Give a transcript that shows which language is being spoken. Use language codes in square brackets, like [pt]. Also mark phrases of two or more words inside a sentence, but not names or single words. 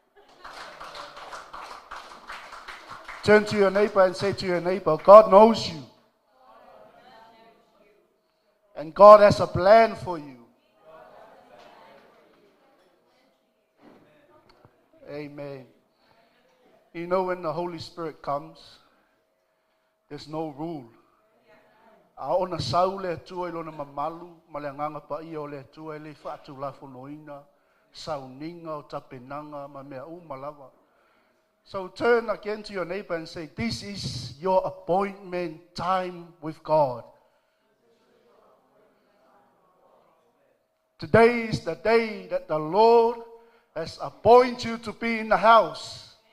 [en] Turn to your neighbor and say to your neighbor, God knows you. And God has a plan for you. Amen. When the Holy Spirit comes, there's no rule. [sm] Aona saule tua ilona mamalu, maleanganga pa ia ole tua ele fatu lafo noina, sauninga o tapenanga, mamea malava. [en] So turn again to your neighbor and say, this is your appointment time with God. Today is the day that the Lord has appointed you to be in the house.